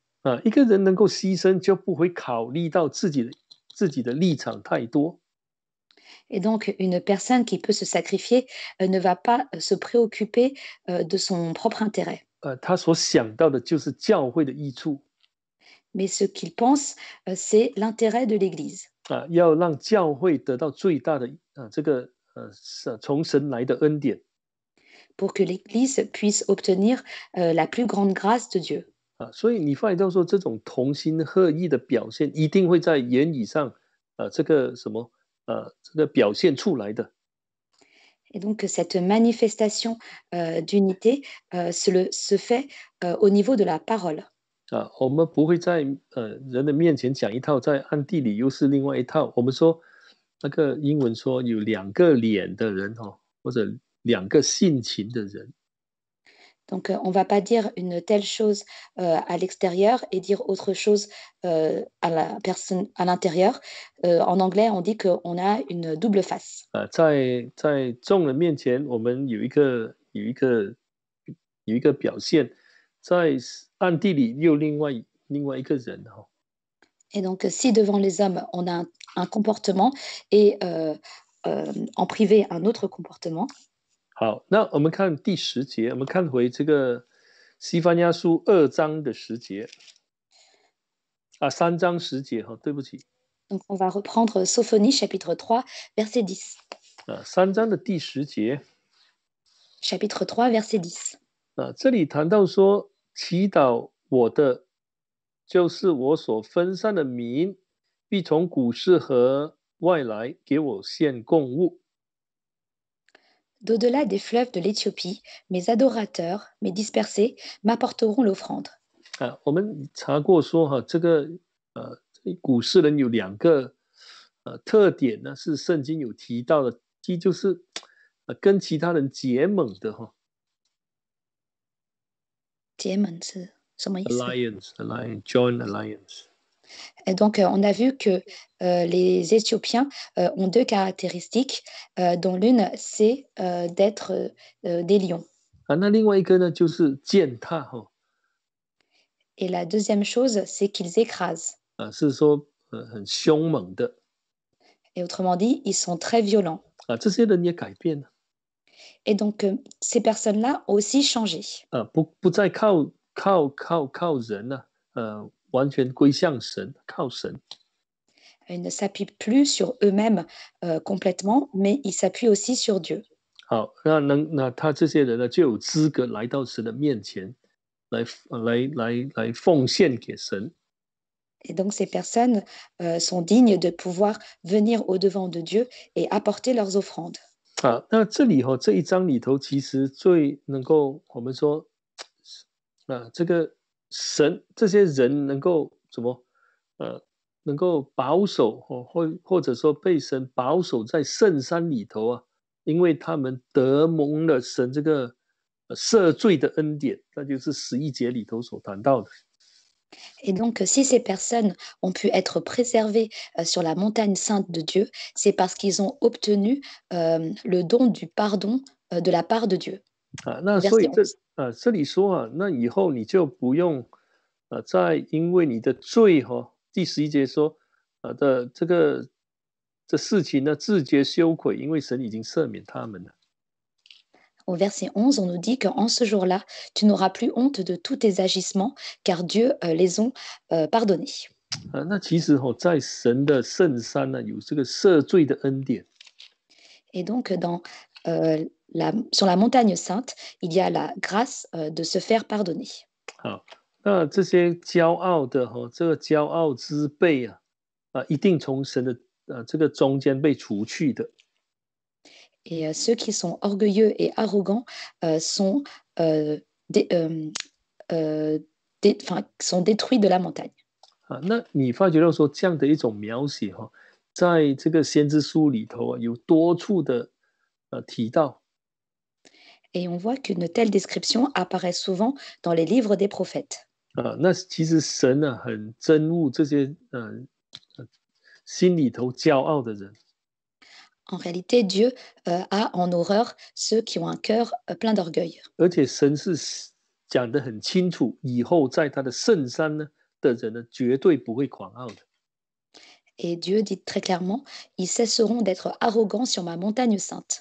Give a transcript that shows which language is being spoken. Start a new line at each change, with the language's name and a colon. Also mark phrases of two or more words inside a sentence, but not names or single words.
Chinese: 一个人能够牺牲，就不会考虑到自己的立场太多。
French: Et donc, une personne qui peut se sacrifier ne va pas se préoccuper de son propre intérêt.
Chinese: 他所想到的就是教会的益处。
French: Mais ce qu'il pense, c'est l'intérêt de l'Église.
Chinese: 要让教会得到最大的这个从神来的恩典。
French: Pour que l'Église puisse obtenir la plus grande grâce de Dieu.
Chinese: 所以你发现到说，这种同心合意的表现，一定会在言语上，这个什么，这个表现出来的。
French: Et donc, cette manifestation d'unité se fait au niveau de la parole.
Chinese: 我们不会在人的面前讲一套，在暗地里又是另外一套。我们说那个英文说有两个脸的人或者两个性情的人。
French: Donc, on ne va pas dire une telle chose à l'extérieur et dire autre chose à la personne à l'intérieur. En anglais, on dit qu'on a une double face.
Chinese: 在众人面前，我们有一个表现，在暗地里又另外一个人。
French: Et donc, si devant les hommes, on a un comportement et en privé, un autre comportement.
Chinese: 好，那我们看第10节，我们看回这个西番雅书2章的10节，3章10节对不起。
French: Donc, on va reprendre Sophonie, chapitre 3, verset 10.
Chinese: 3 章的第10节，
French: Chapitre 3, verset 10.
Chinese: 这里谈到说，祈祷我的，就是我所分散的民，必从古时和外来给我献供物。
French: D'au-delà des fleuves de l'Éthiopie, mes adorateurs, mes dispersés, m'apporteront l'offrande.
Chinese: 我们查过说这个古诗人有2个特点呢，是圣经有提到的，第一就是跟其他人结盟的结盟是什么意思？
English: alliance join alliance。
French: Et donc, on a vu que les Éthiopiens ont deux caractéristiques, dont l'une, c'est d'être des lions.
Chinese: 那另外一个呢，就是践踏
French: Et la deuxième chose, c'est qu'ils écrasent.
Chinese: 是说很凶猛的。
French: Et autrement dit, ils sont très violents.
Chinese: 这些人也改变了。
French: Et donc, ces personnes-là ont aussi changé.
Chinese: 不再靠人了，完全归向神，靠神。
French: Ils ne s'appuient plus sur eux-mêmes complètement, mais ils s'appuient aussi sur Dieu.
Chinese: 好，那他这些人呢，就有资格来到神的面前，来奉献给神。
French: Et donc, ces personnes sont dignes de pouvoir venir au-devant de Dieu et apporter leurs offrandes.
Chinese: 那这里这一章里头，其实最能够我们说，这个神这些人能够怎么能够保守或者说被神保守在圣山里头因为他们得蒙了神这个赦罪的恩典，那就是11节里头所谈到的。
French: Et donc, si ces personnes ont pu être préservées sur la montagne sainte de Dieu, c'est parce qu'ils ont obtenu le don du pardon de la part de Dieu.
Chinese: 那所以
French: Verset 11.
Chinese: 这里说那以后你就不用再因为你的罪第11节说的这事情呢自觉羞愧，因为神已经赦免他们了。
French: Au verset 11, on nous dit qu'en ce jour-là, tu n'auras plus honte de tous tes agissements, car Dieu les ont pardonnés.
Chinese: 那其实在神的圣山呢，有这个赦罪的恩典。
French: Et donc, sur la montagne sainte, il y a la grâce de se faire pardonner.
Chinese: 好，那这些骄傲的这个骄傲之辈一定从神的这个中间被除去的。
French: Et ceux qui sont orgueilleux et arrogants sont détruits de la montagne.
Chinese: 那你发觉到说这样的一种描写在这个先知书里头有多处的提到。
French: Et on voit qu'une telle description apparaît souvent dans les livres des prophètes.
Chinese: 那其实神呢、很憎恶这些心里头骄傲的人，
French: En réalité, Dieu a en horreur ceux qui ont un cœur plein d'orgueil.
Chinese: 而且神是讲得很清楚，以后在他的圣山呢的人呢，绝对不会狂傲的。
French: Et Dieu dit très clairement, ils cesseront d'être arrogants sur ma montagne sainte.